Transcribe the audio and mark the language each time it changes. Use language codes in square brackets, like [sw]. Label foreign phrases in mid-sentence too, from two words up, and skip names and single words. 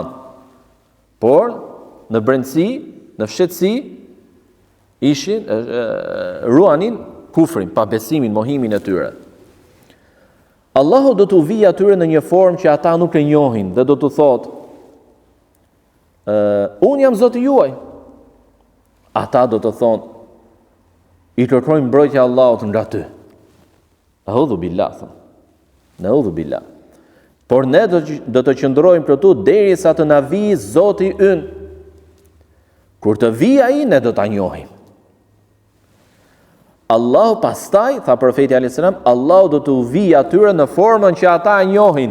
[sq] Por në brendësi, në fshetësi, ishin ruanin kufrin, pa besimin, mohimin e tyre. Allahu do t'u vijë atyre në një formë që ata nuk e njohin dhe do t'u thotë, unë jam Zoti juaj. Ata do të thonë, i kërkojmë mbrojtje Allahut nga ty. [ar] أعوذ بالله. نعوذ بالله. [sq] Por ne do të qëndrojmë këtu derisa të na vijë Zoti ynë. Kur të vijë ai, ne do ta njohim. Allahu pastaj, tha profeti [ar] عليه السلام, [sq] Allahu do t'u vijë atyre në formën që ata e njohin.